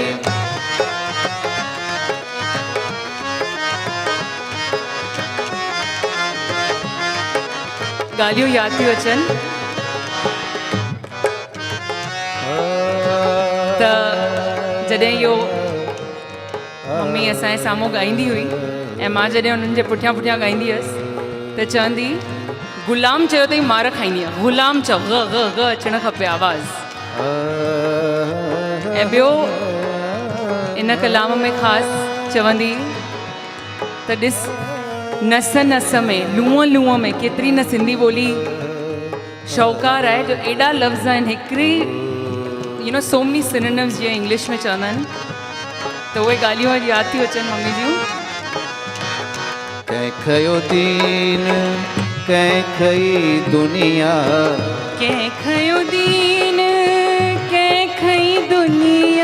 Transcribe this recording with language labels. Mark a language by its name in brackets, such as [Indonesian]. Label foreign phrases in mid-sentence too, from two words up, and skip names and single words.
[Sindhi] ॻाल्हियूं यादि थियूं अचनि त जॾहिं इहो मम्मी असांजे साम्हूं ॻाईंदी हुई ऐं मां जॾहिं उन्हनि जे पुठियां पुठियां ॻाईंदी हुअसि त चवंदी गुलाम चयो अथई मार खाईंदी आहे। गुलाम चओ ग ग ग अचणु खपे आवाज़। ऐं ॿियो इन कलाम में ख़ासि चवंदी त ॾिस नस नस में लूअं लूअं में केतिरी न सिंधी ॿोली शाहूकार आहे जो एॾा लफ़्ज़ आहिनि हिकिड़ी [English] so many synonyms [Sindhi] जीअं इंग्लिश में चवंदा आहिनि त उहे ॻाल्हियूं अॼु यादि थियूं अचनि मम्मी जूं। कंहिं खयो दीन कंहिं खई दुनिया। कंहिं खयो दीन कंहिं खई दुनिया।